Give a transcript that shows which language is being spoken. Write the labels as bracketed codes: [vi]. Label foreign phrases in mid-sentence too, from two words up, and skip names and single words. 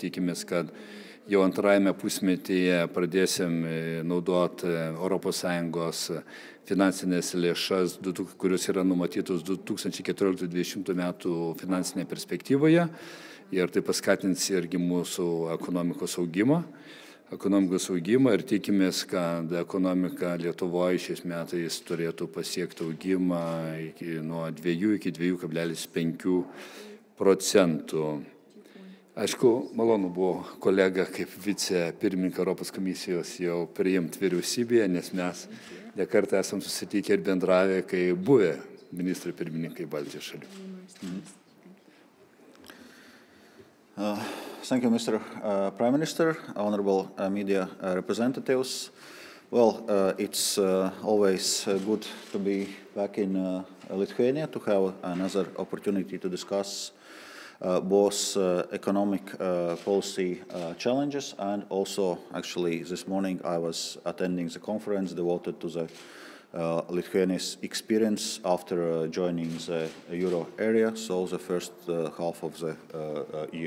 [lt] tikimės, kad jau antrajame pusmetyje pradėsim naudoti ES finansinės lėšas, kurios yra numatytos 2014-2020 metų finansinėje perspektyvoje ir tai paskatins irgi mūsų ekonomikos augimą ir tikimės, kad ekonomika Lietuvoje šiais metais turėtų pasiekti augimą nuo 2 iki 2,5%. Aišku, malonu buvo kolega kaip vicepirmininką Europos komisijos jau priimti vyriausybėje, nes mes nekartą esam susitikę ir bendravę, kai buvę ministrai pirmininkai Baltijos šalių. [en] Thank you, Mr. Prime Minister, honorable media representatives. Well, it's always good to be back in Lithuania to have another opportunity to discuss both economic policy challenges and also, actually, this morning I was attending the conference devoted to the Lithuania's experience after joining the euro area, so the first half of the year.